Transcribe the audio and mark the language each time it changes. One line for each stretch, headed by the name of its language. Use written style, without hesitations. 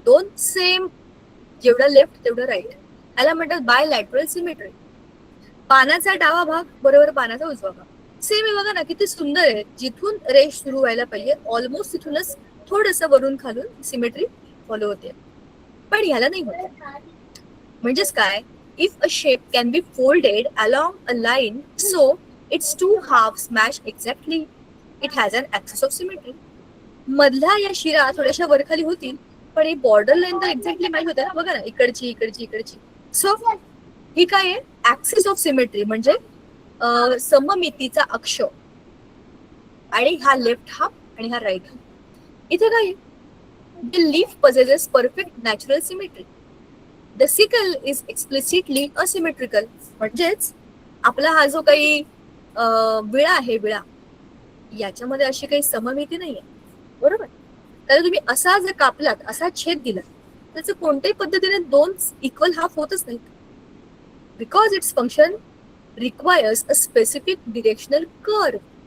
Marathi: 2 same, जेवढं left तेवढं right, याला म्हणतात बायलॅटरल सिमेट्री. पानाचा डावा भाग बरोबर पानाचा उजवा भाग सेम आहे. बघा ना किती सुंदर आहे. जिथून रेष सुरू व्हायला पाहिजे ऑलमोस्ट तिथूनच थोडंसं वरून खालून सिमेट्री फॉलो होते. पण ह्याला नाही होत. म्हणजेच काय,
English: if a shape can be folded along a line so its two halves match exactly, it has an axis of symmetry.
Marathi: मधल्या या शिरा थोड्याशा वरखाली होतील, पण ही बॉर्डर लाईन तर एक्झॅक्टली मॅच होते ना, बघा ना, इकडची इकडची इकडची. सो ही काय आहे, ऍक्सिस ऑफ सिमेट्री, म्हणजे सममितीचा अक्ष. आणि हा लेफ्ट हाफ आणि हा राईट हाफ. इथे काय आहे,
English: the leaf possesses perfect natural symmetry. The sickle is explicitly asymmetrical.
Marathi: म्हणजेच आपला हा जो काही विळा आहे, विळा याच्यामध्ये अशी काही सममिती नाहीये, बरोबर. तर तुम्ही असा जर कापलात, असा छेद दिला, त्याचं कोणत्याही पद्धतीने दोन इक्वल हाफ होतच नाहीत.
English: Because it's function requires a specific directional curve.